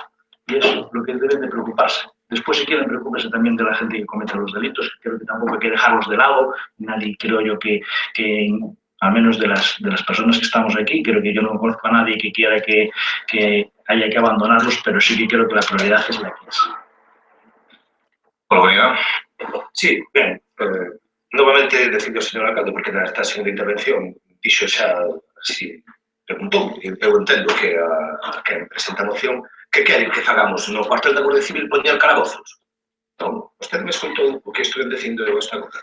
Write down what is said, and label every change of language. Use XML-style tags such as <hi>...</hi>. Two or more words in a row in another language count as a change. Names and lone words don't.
<es>Y eso es lo que deben de preocuparse. Después, si quieren, preocuparse también de la gente que comete los delitos, que creo que tampoco hay que dejarlos de lado. Nadie, creo yo, que a menos de las personas que estamos aquí, creo que yo no conozco a nadie que quiera que haya que abandonarlos, pero sí que creo que la prioridad es la que es. Por</es> <gl>Sí, ben, novamente decido, señor alcalde, porque nesta segunda intervención dixo xa, así, preguntou, e eu entendo que a que presenta a moción, que queren que fagamos no cuartel da Guardia Civil poñer calabozos. Non, vostede me escoitou o que estou dicindo eu esta cosa.</gl>